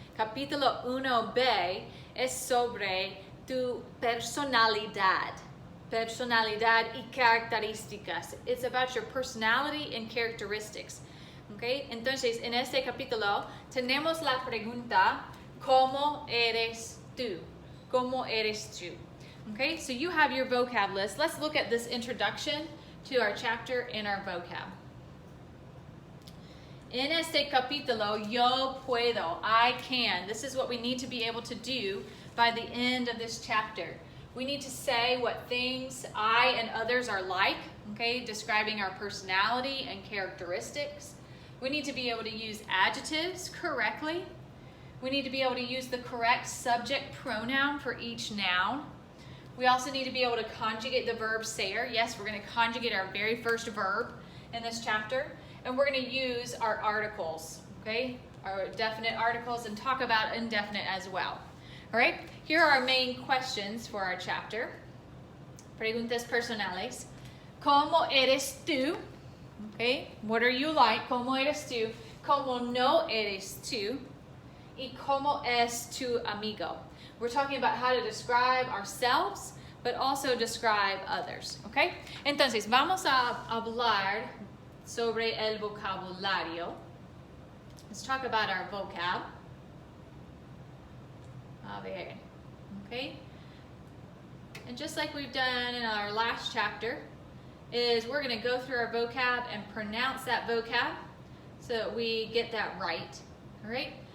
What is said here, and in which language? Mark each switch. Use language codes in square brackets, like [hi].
[es] Capítulo 1b es sobre tu personalidad. Personalidad y características. [en] It's about your personality and characteristics. Okay? [es] Entonces, en este capítulo tenemos la pregunta, ¿cómo eres tú? ¿Cómo eres tú? [en] Okay, so you have your vocab list. Let's look at this introduction to our chapter in our vocab. [es] En este capítulo, yo puedo, [en] I can. This is what we need to be able to do by the end of this chapter. We need to say what things I and others are like, okay, describing our personality and characteristics. We need to be able to use adjectives correctly. We need to be able to use the correct subject pronoun for each noun. We also need to be able to conjugate the verb ser. Yes, we're going to conjugate our very first verb in this chapter. And we're going to use our articles, okay? Our definite articles, and talk about indefinite as well. All right? Here are our main questions for our chapter. [es] Preguntas personales. ¿Cómo eres tú? Okay? [en] What are you like? [es] ¿Cómo eres tú? ¿Cómo no eres tú? Y ¿cómo es tu amigo? [en] We're talking about how to describe ourselves, but also describe others, okay? [es] Entonces, vamos a hablar sobre el vocabulario. [en] Let's talk about our vocab. [es] A ver, [en] okay? And just like we've done in our last chapter, is we're going to go through our vocab and pronounce that vocab so that we get that right, all right?